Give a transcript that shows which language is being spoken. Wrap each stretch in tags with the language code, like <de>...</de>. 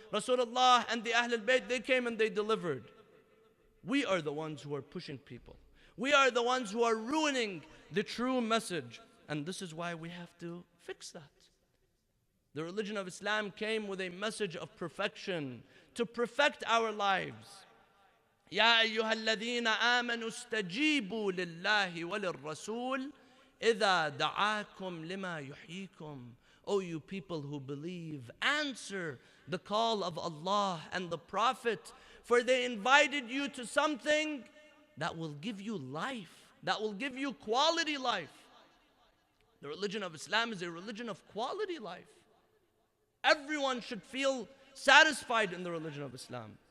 <en>Rasulullah and the Ahlul Bayt, they came and they delivered. We are the ones who are pushing people. We are the ones who are ruining the true message. And this is why we have to fix that. The religion of Islam came with a message of perfection, to perfect our lives.</en> <ar>يا أيها الذين آمنوا استجيبوا لله وللرسول إذا دعاكم لما يحييكم.</ar> <en>O you people who believe, answer the call of Allah and the Prophet, for they invited you to something that will give you life, that will give you quality life. The religion of Islam is a religion of quality life. Everyone should feel satisfied in the religion of Islam.</en>